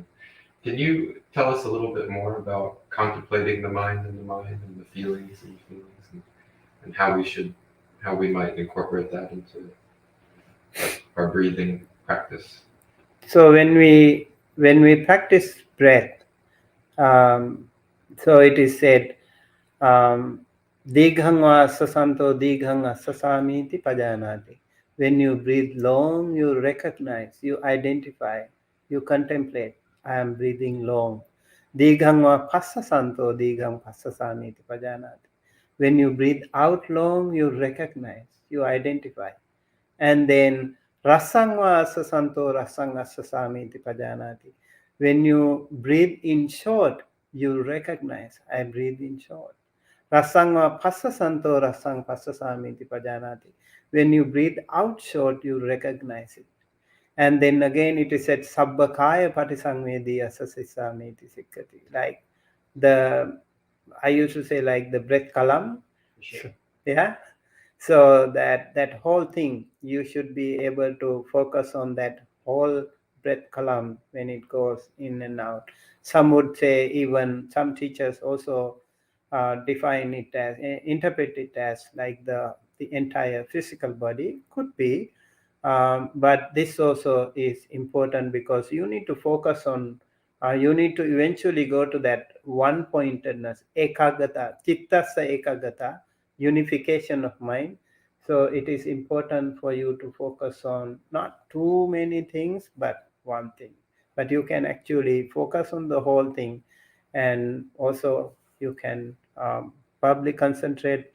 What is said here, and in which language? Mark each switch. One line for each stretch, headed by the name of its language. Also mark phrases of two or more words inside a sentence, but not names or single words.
English: Can you tell us a little bit more about contemplating the mind and the mind and the feelings and how we might incorporate that into our breathing practice? So when we practice breath, so it is said,
Pali: Dighang va sasanto dighang sasamiti pajanati.
English: When you breathe long, you recognize, you identify, you contemplate, I am breathing long.
Pali: Dighang va passasanto dighang passasamiti pajanati.
English: When you breathe out long, you recognize, you identify.
Pali: And then rasangva sasanto rasanga sasamiti pajanati.
English: When you breathe in short, you recognize, I breathe in short.
Pali: Rasangva passasanto rasang passasamiti pajanati.
English: When you breathe out short, you recognize it. And then again it is said
Pali: sabbakaya patisangvedi asasisamiti sikkati.
English: Like I used to say like the breath kalam. Sure. Yeah. So that whole thing, you should be able to focus on that whole breath kalam when it goes in and out. Some would say, even some teachers also define it as, interpret it as like the entire physical body. Could be, but this also is important because you need to focus on, you need to eventually go to that one pointedness,
Pali: ekagata, chittasa ekagata,
English: unification of mind. So it is important for you to focus on not too many things, but one thing. But you can actually focus on the whole thing, and also you can probably concentrate.